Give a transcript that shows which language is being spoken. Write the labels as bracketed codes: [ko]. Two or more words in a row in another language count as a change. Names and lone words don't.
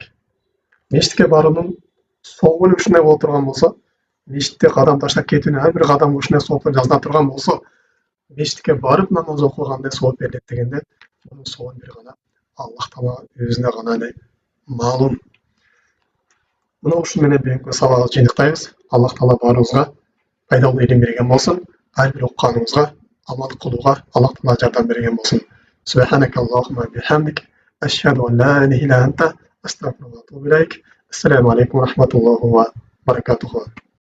[ky] Мечитке баруунун соогу ушундай боло турган болсо, мечитте кадам таштап кетүүнүн ар бир кадамы ушундай сооптор жазыла турган болсо, мечитке барып намаз окуу кандай сооп берилет дегенде, мунун соогун бир гана Аллах Таала өзүнө гана эле маалым. Мына ушун менен бүгүнкү сабакты жыйынтыктайбыз. Аллах Таала баарыбызга пайдалуу илим берген болсун. Ар бир окуганыбызга амал кылууга Аллах Таала жардам берген болсун. [ar] سبحانك اللهم وبحمدك، أشهد أن لا إله إلا أنت، أستغفرك وأتوب إليك. السلام عليكم ورحمة الله وبركاته.